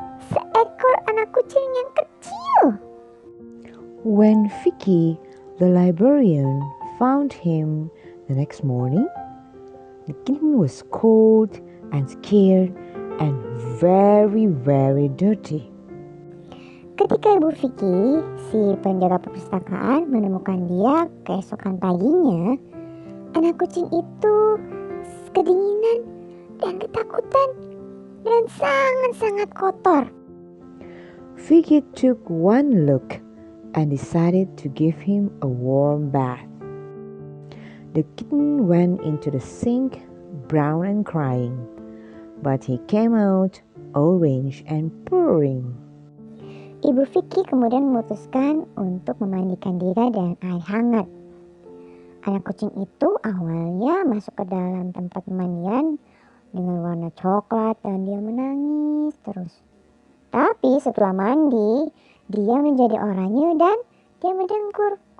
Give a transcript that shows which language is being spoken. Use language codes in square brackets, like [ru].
[id] Seekor anak kucing yang kecil. [en] When Vicky, the librarian, found him the next morning, the kitten was cold and scared and very, very dirty. [id] Ketika Ibu Vicky, si penjaga perpustakaan, menemukan dia keesokan paginya, anak kucing itu kedinginan dan ketakutan dan sangat-sangat kotor. [en] Vicky took one look and decided to give him a warm bath. The kitten went into the sink, brown and crying, but he came out orange and purring. [id] Ibu Vicky kemudian memutuskan untuk memandikan dia dengan air hangat. Anak kucing itu awalnya masuk ke dalam tempat pemandian dengan warna coklat dan dia menangis terus. Tapi setelah mandi, dia menjadi oranye dan dia mendengkur.